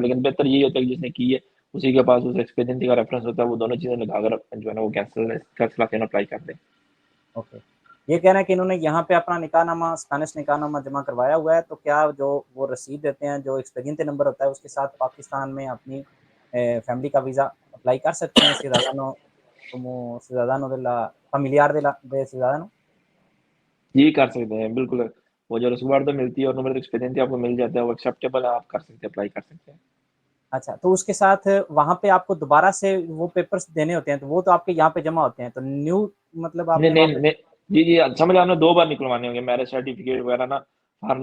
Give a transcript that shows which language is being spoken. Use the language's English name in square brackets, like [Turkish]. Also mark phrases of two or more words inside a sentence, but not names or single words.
[Urdu] لیکن بہتر یہی ہوتا ہے کہ جس نے کی ہے اسی کے پاس اس ایکسپیرینسی کا ریفرنس ہوتا ہے, وہ دونوں چیزیں لگا کر جو ہے نا وہ [English] cancel apply [Urdu] کر دیں. اوکے, یہ کہہ رہے ہیں کہ انہوں نے یہاں پہ اپنا نکاح نامہ اسپینش نکاح نامہ جمع کروایا ہوا ہے, تو کیا جو وہ رسید دیتے ہیں جو ایکسپیرینس نمبر ہوتا ہے اس کے ساتھ پاکستان میں اپنی فیملی کا ویزا اپلائی کر سکتے ہیں [Spanish] ciudadano como ciudadano de la familiar de ciudadano؟ [Urdu] یہ کر سکتے ہیں بالکل, وہ جو رسوم تو ملتی ہے اور نمبر ایکسپیرینس آپ کو مل جاتا ہے وہ ایکسیپٹیبل ہے, آپ کر سکتے ہیں, اپلائی کر سکتے ہیں. اچھا, تو اس کے ساتھ وہاں پہ آپ کو دوبارہ سے وہ پیپرز دینے ہوتے ہیں, تو وہ تو آپ کے یہاں پہ جمع ہوتے ہیں, تو نیو مطلب آپ نہیں نے وہاں نہیں پہ نہیں, جی سمجھ آپ نے 2 بار نکلوانے ہوں گے [English] marriage certificate [Urdu] وغیرہ نا, فارن